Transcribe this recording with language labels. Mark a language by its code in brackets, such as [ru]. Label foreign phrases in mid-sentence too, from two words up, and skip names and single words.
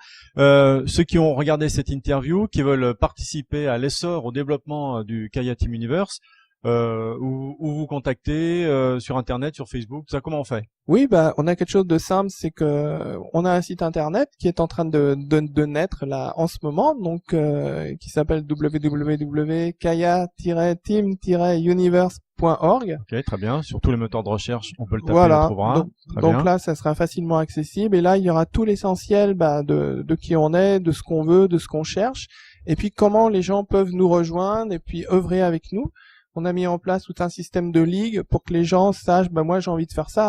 [fr] Ceux qui ont regardé cette interview, qui veulent participer à l'essor, au développement du Kaya Team Universe, où vous contactez sur Internet, sur Facebook, ça, comment on fait? Oui, bah, on a quelque chose de simple, c'est que on a un site internet qui est en train de naître là en ce moment, donc qui s'appelle www.kaya-team-universe.org. Ok, très bien. Sur tous les moteurs de recherche, on peut le taper, Voilà. on le trouvera. Donc là, ça sera facilement accessible. Et là, il y aura tout l'essentiel de qui on est, de ce qu'on veut, de ce qu'on cherche, et puis comment les gens peuvent nous rejoindre et puis œuvrer avec nous. On a mis en place tout un système de ligue pour que les gens sachent, moi j'ai envie de faire ça.